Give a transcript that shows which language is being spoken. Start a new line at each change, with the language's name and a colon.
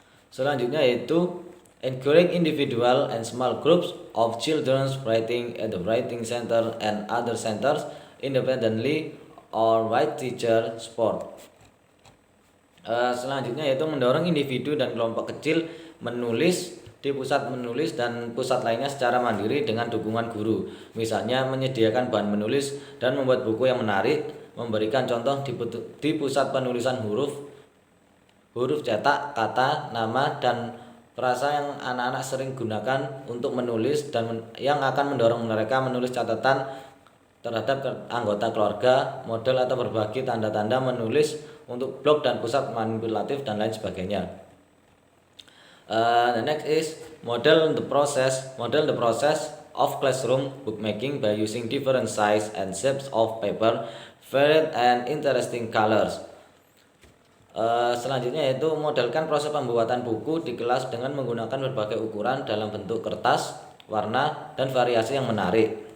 Indonesian: Selanjutnya yaitu
English: encourage individual and small groups of children's writing at the writing center and other centers independently or with teacher support.
Indonesian: Selanjutnya yaitu mendorong individu dan kelompok kecil menulis di pusat menulis dan pusat lainnya secara mandiri dengan dukungan guru. Misalnya menyediakan bahan menulis dan membuat buku yang menarik, memberikan contoh di pusat penulisan huruf cetak, kata, nama, dan frasa yang anak-anak sering gunakan untuk menulis dan yang akan mendorong mereka menulis catatan terhadap anggota keluarga, model atau berbagi tanda-tanda menulis untuk blog dan pusat manipulatif dan lain sebagainya.
English: The next is model the process of classroom bookmaking by using different size and shapes of paper, varied and interesting colors.
Indonesian: Selanjutnya yaitu modelkan proses pembuatan buku di kelas dengan menggunakan berbagai ukuran dalam bentuk kertas, warna, dan variasi yang menarik.